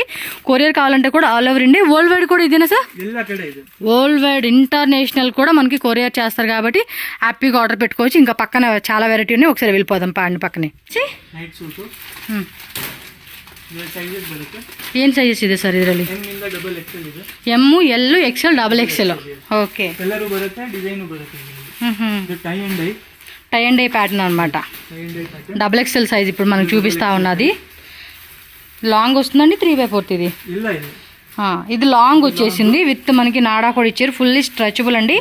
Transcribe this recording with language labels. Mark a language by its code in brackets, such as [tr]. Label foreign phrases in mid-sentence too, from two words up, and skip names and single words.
[te] కొరియర్ కావాలంటే కూడా [en] all over India, world wide [te] కూడా ఇదేనా సార్? [en] world wide international [te] కూడా మనకి కొరియర్ చేస్తారు కాబట్టి హ్యాపీగా ఆర్డర్ పెట్టుకోవచ్చు. ఇంకా పక్కన చాలా వెరైటీ ఉన్నాయి, ఒకసారి వెళ్ళిపోదాం పాండి పక్కనే. ఏం సైజెస్ [kn] ಇದೆ ಸರ್ ಇದರಲ್ಲಿ? [en] ಎಮ್ ಎಲ್ XL XXL. [te] ఓకే, [en] tie and dye pattern [te] అనమాట. XXL సైజ్ ఇప్పుడు మనకు చూపిస్తా ఉన్నది. లాంగ్ వస్తుందండి 3/4 ఇది. ఇది లాంగ్ వచ్చేసింది విత్ మనకి నాడా కూడా ఇచ్చారు, [en] fully stretchable [te] అండి.